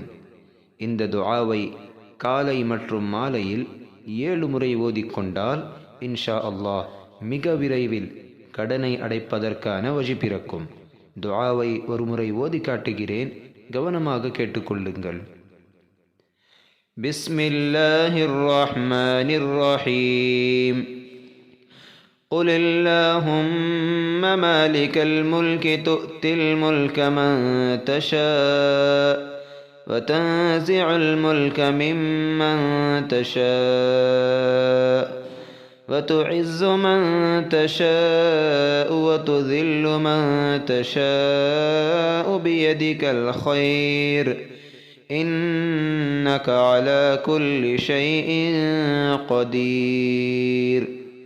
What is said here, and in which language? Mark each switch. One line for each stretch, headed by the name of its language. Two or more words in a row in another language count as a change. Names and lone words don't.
Tamil: இந்த துஆவை காலை மற்றும் மாலையில் 7 முறை ஓதிக்கொண்டால்
Arabic: إن شاء الله
Tamil: மிக விரைவில் கடனை அடைப்பதற்கான வழி பிறக்கும். துஆவை ஒரு முறை ஓதி காட்டுகிறேன், கவனமாக கேட்டுக்கொள்ளுங்கள்.
Arabic: بسم الله الرحمن الرحيم. قل اللهم مالك الملك تؤتي الملك من تشاء وتنزع الملك ممن تشاء وتعز من تشاء وتذل من تشاء بيدك الخير إنك على كل شيء قدير.